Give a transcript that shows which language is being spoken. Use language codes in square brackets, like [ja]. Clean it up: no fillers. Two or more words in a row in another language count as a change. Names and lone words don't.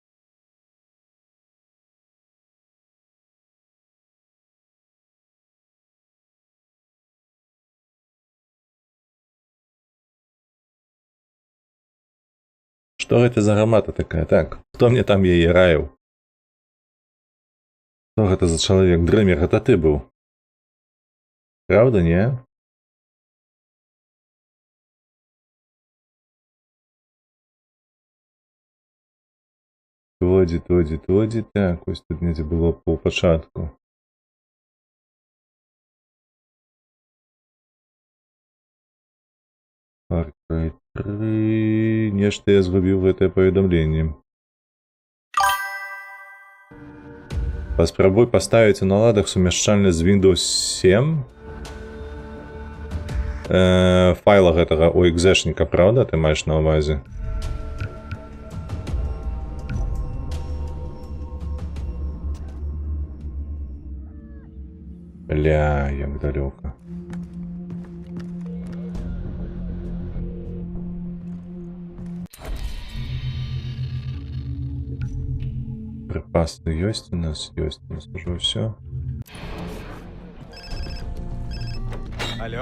[be] Што гэта за гармата такая? Так, хто мне там яе раіў? Што гэта за чалавек? Дрымер, гэта ты быў. Правда, не? [uk] Тоді. [be] Так, ось тут недзе было по пачатку. Far Cry 3... Нешта я згубіў гэтае паведамленне. Паспрабуй паставіць у наладах сумяшчальна з Windows 7. Файла гэтага у экзешніка, правда, ты маеш на ўвазе? Бля, як далёка. [ru] Припасы есть у нас уже все. Алло?